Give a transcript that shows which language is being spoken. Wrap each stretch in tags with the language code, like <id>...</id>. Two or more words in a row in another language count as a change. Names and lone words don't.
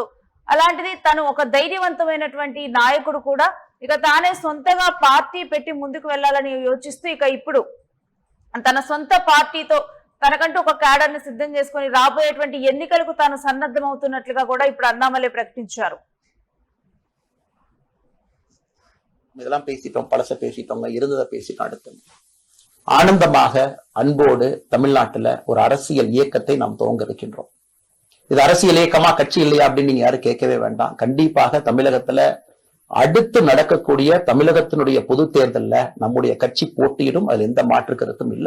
<te>అలాంటిది తను ఒక ధైర్యవంతమైనటువంటి నాయకుడు కూడా ఇక తానే సొంతగా పార్టీ పెట్టి ముందుకు వెళ్లాలని యోచిస్తూ ఇక ఇప్పుడు తన సొంత పార్టీతో తనకంటూ ఒక క్యాడర్ ని సిద్ధం చేసుకుని రాబోయేటువంటి ఎన్నికలకు తాను సన్నద్ధమవుతున్నట్లుగా కూడా ఇప్పుడు అన్నామలై ప్రకటించారు.</te> <ta>இதெல்லாம் பேசிட்டோம், பழச பேசிட்டோங்க, இருந்ததை பேசிட்டோம். அடுத்து ஆனந்தமாக அன்போடு தமிழ்நாட்டுல ஒரு அரசியல் இயக்கத்தை நாம் துவங்க இருக்கின்றோம். இது அரசியல் இயக்கமா கட்சி இல்லையா அப்படின்னு நீங்க யாரும் கேட்கவே வேண்டாம். கண்டிப்பாக தமிழகத்துல அடுத்து நடக்கக்கூடிய தமிழகத்தினுடைய பொது தேர்தல்ல நம்முடைய கட்சி போட்டியிடும், அதுல எந்த மாற்று கருத்தும் இல்லை.</ta>